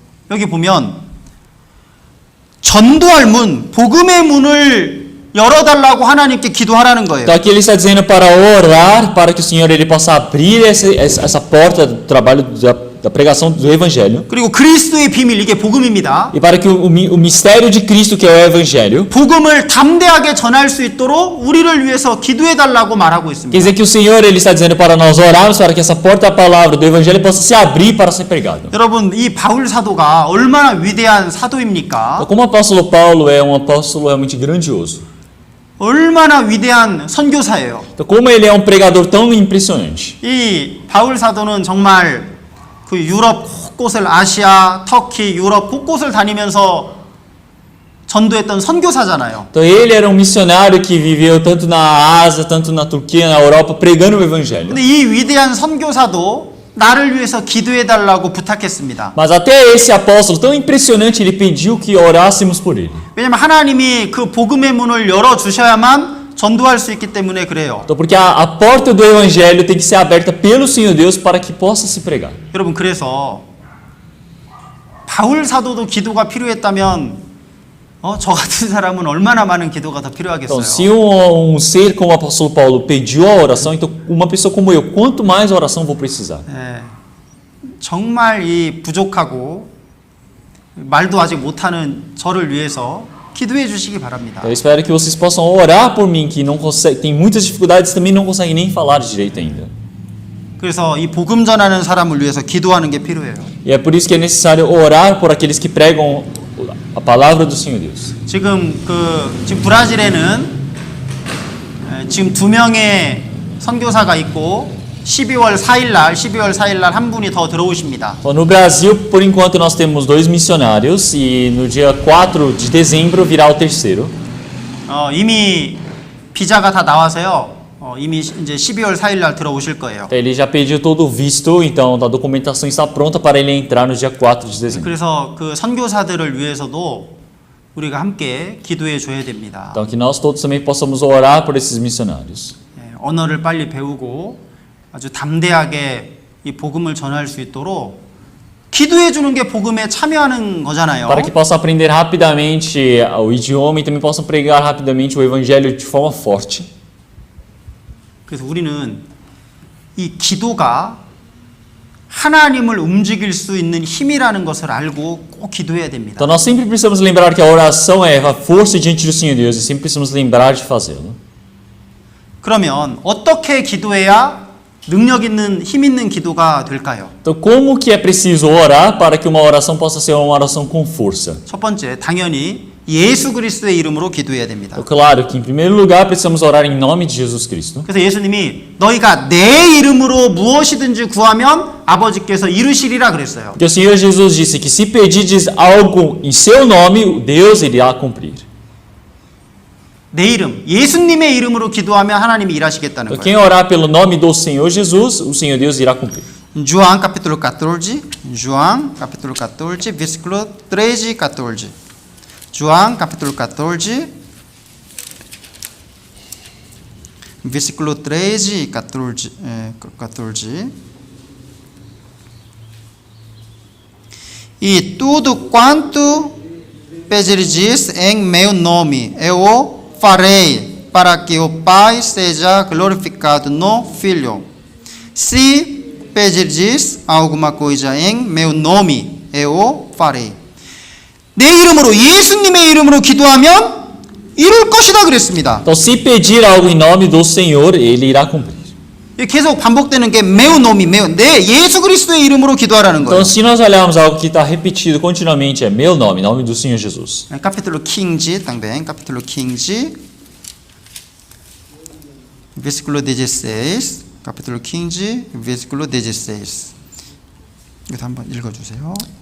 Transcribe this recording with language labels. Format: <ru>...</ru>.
<ko>여기 보면 전도할 문, 복음의 문을 열어달라고 하나님께 기도하라는 거예요.</ko> <pt>Então aqui ele está dizendo para orar para que o Senhor ele possa abrir essa porta do trabalho da pregação do Evangelho.</pt> <ko>그리고 그리스도의 비밀, 이게 복음입니다.</ko> <pt>E para que o mistério de Cristo, que é o Evangelho,</pt> <ko>복음을 담대하게 전할 수 있도록 우리를 위해서 기도해달라고 말하고</ko> <pt>quer</pt> <ko>있습니다.</ko> <pt>dizer que o Senhor ele está dizendo para nós orarmos para que essa porta da palavra do Evangelho possa se abrir para ser pregada.</pt> <ko>여러분, 이 바울 사도가 얼마나 위대한 사도입니까?</ko> <pt>Então, como o apóstolo Paulo é um apóstolo realmente grandioso.</pt> <ko>얼마나 위대한 선교사예요.</ko> <pt>Então, como ele é um pregador tão impressionante.</pt> <ko>이 바울 사도는 정말 그 유럽 곳곳을 아시아, 터키, 유럽 곳곳을 다니면서 전도했던 선교사잖아요.</ko> <pt>Então ele era um missionário que viveu tanto na Ásia, tanto na Turquia, na Europa, pregando o Evangelho.</pt> <ko>근데 이 위대한 선교사도 나를 위해서 기도해 달라고 부탁했습니다.</ko> <pt>Mas até esse apóstolo tão impressionante, ele pediu que orássemos por ele.</pt> <ko>왜냐면 하나님이 그 복음의 문을 열어 주셔야만 전도할 수 있기 때문에 그래요.</ko> <pt>Então, porque a porta do Evangelho tem que ser aberta pelo Senhor Deus para que possa se pregar.</pt> <ko>여러분, 그래서 바울 사도도 기도가 필요했다면 저 같은 사람은 얼마나 많은 기도가 더</ko> <pt>Então, se</pt> <ko>필요하겠어요.</ko> <pt>ser como o apóstolo Paulo pediu a oração, então uma pessoa como eu, quanto mais oração vou precisar?</pt> <ko>네, 정말 이 부족하고 말도 아직 못하는 저를 위해서 기도해 주시기 바랍니다.</ko> <pt>Eu espero que vocês possam orar por mim, que não consegue, tem muitas dificuldades, também não conseguem nem falar direito ainda.</pt> <ko>그래서 이 복음 전하는 사람을 위해서 기도하는 게 필요해요.</ko> <pt>E é por isso que é necessário orar por aqueles que pregam a palavra do Senhor Deus.</pt> <ko>지금 브라질에는 지금 2명의 선교사가 있고 12월 4일 날 한 분이 더 들어오십니다.</ko> <pt>Então, no Brasil, por enquanto, nós temos 2 missionários e no dia 4 de dezembro virá o terceiro.</pt> <ko>이미 비자가 다 나와서요. 이미 이제 12월 4일 날 들어오실 거예요.</ko> <pt>Ele já pediu todo o visto, então a documentação está pronta para ele entrar no dia 4 de dezembro.</pt> <ko>그래서 그 선교사들을 위해서도 우리가 함께 기도해 줘야 됩니다.</ko> <pt>Então que nós todos também possamos orar por esses missionários.</pt> <ko>언어를 빨리 배우고 아주 담대하게 이 복음을 전할 수 있도록 기도해 주는 게 복음에 참여하는 거잖아요.</ko> <pt>Para que possam aprender rapidamente o idioma e também possam pregar rapidamente o evangelho de forma forte.</pt> <ko>그래서 우리는 이 기도가 하나님을 움직일 수 있는 힘이라는 것을 알고 꼭 기도해야 됩니다.</ko> <pt>Então nós sempre precisamos lembrar que a oração é a força diante do Senhor Deus e sempre precisamos lembrar de fazê-lo.</pt> <ko>그러면 어떻게 기도해야 능력 있는 힘 있는 기도가 될까요?</ko> <pt>Então como que é preciso orar para que uma oração possa ser uma oração com força?</pt> <ko>첫 번째, 당연히 예수 그리스도의 이름으로 기도해야 됩니다.</ko> <pt>Então, claro que em primeiro lugar precisamos orar em nome de Jesus Cristo.</pt> <ko>그래서 예수님이 너희가 내 이름으로 무엇이든지 구하면 아버지께서 이루시리라 그랬어요.</ko> <pt>Porque o Senhor Jesus disse que se pedirdes algo em seu nome, Deus irá cumprir.</pt> <ko>내 이름, 예수님의 이름으로 기도하면 하나님이 일하시겠다는</ko> <pt>Então</pt> <ko>거예요.</ko> <pt>quem orar pelo nome do Senhor Jesus, o Senhor Deus irá cumprir. João capítulo 14, João capítulo 14, versículo 13 e 14. João capítulo 14, versículo 13 e 14. 14. E tudo quanto pedirdes em meu nome, eu farei, para que o Pai seja glorificado no Filho. Se pedirdes alguma coisa em meu nome, eu farei.</pt> <ko>내 이름으로, 예수님의 이름으로 기도하면 이룰 것이다 그랬습니다.</ko> <pt>Então, se pedir algo em nome do Senhor, Ele irá cumprir.</pt> <ko>계속 반복되는 게</ko> <pt>meu nome,</pt> <ko>내 예수 그리스도의 이름으로 기도하라는 거예요.</ko> <pt>Então, se nós olharmos algo que está repetido continuamente, é meu nome, em nome do Senhor Jesus. Capítulo 15 também, capítulo 15, versículo 16. capítulo 15, versículo 16.</pt> <ko>이거 한번 읽어주세요.</ko>